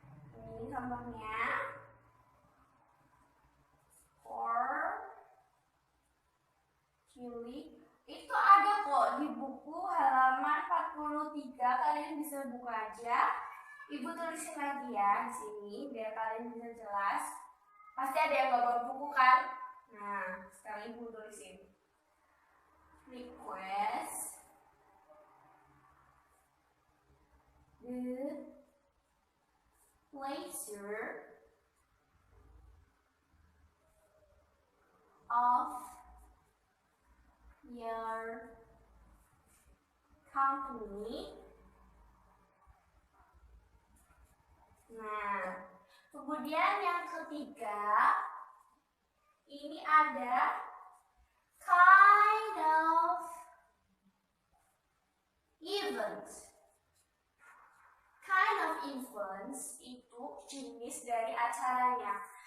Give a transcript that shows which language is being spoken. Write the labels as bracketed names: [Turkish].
[Indonesian] Ini contohnya [English] for Julie. [Indonesian] Itu ada kok di buku halaman 43, kalian bisa buka aja. Ibu tulisin lagi ya di sini biar kalian bisa jelas. Pasti ada yang gak bawa buku kan? Nah, sekarang ibu tulisin. [English] Request the pleasure of your company. [Indonesian] Nah, kemudian yang ketiga ini ada kind of event. Kind of events itu jenis dari acaranya.